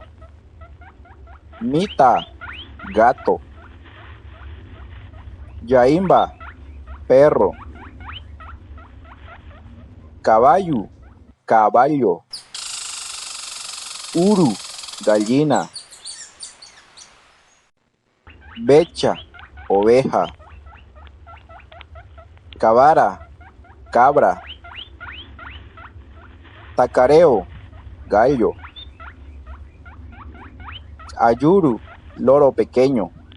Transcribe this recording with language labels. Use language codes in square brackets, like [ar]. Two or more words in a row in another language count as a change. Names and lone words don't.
[es] Mita, gato. Yaimba, perro. Caballo, caballo. Uru, gallina. Becha, oveja. Cabara, cabra. Tacareo, gallo. Ayuru, loro pequeño.